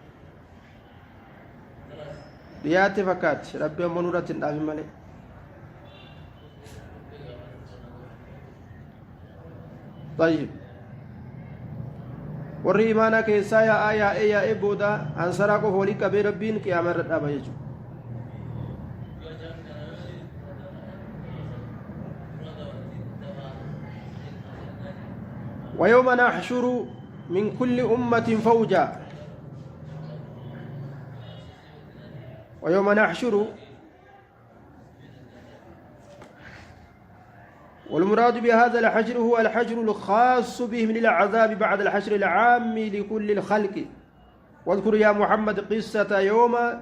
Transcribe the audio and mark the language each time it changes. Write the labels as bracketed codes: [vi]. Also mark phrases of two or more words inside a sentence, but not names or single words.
[om] dhiyaatte fakkaatti rabbi ammoo nurratti hin dhaabin malee طيب warri imaanaa keessaa yaa'ee booda ansaraa qofa walii qabee rabbiin qiyaama irra dhaaba jechuudha [ar] ويوم نحشر من كل أمة فوجا ويوم نحشر والمراد بهذا الحشر هو الحشر الخاص بهم للعذاب بعد الحشر العام لكل الخلق واذكر يا محمد قصة يوم